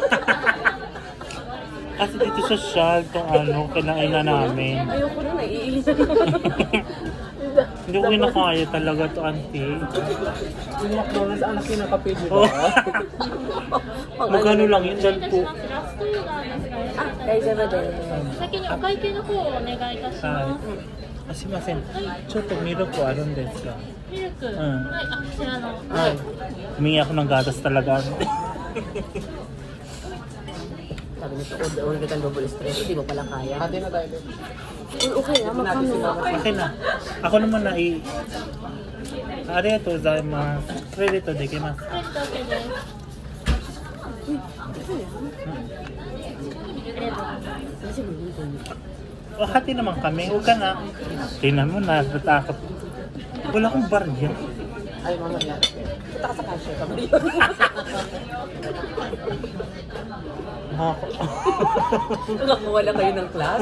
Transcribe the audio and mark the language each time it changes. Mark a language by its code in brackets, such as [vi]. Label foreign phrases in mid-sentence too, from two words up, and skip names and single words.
[tl] Kasi dito social, itong ano, kinain na namin. Ayoko na, naiinis. Hindi ko kinakaya talaga to auntie. Yung McDonald's ang kinakapil, di Oh. ba? Magkano lang yun, dahil po. [ja] ラストユーザーですが、 Ah, 大丈夫です。先にお会計の方をお願いいたしはます。い。すいません。ちょっとミルクあるんですか？ミルク、んはい、あ、こちらの。 [tl] はい。Humingi ako ng gatas talaga. Sabi nito, order ka ng double espresso, di mo pala kaya. Ate na tayo. Okay na, makano. Okay na. Ako naman na [ja] ありがとうございます. Credit dekimasu. これだけです。 [tl] O, hati naman kami. Huwag ka na. Tingnan mo na, natakot. Wala akong barya. Ay, mamaya. Punta ka sa cashier ka ba yun? Nakawala kayo ng class?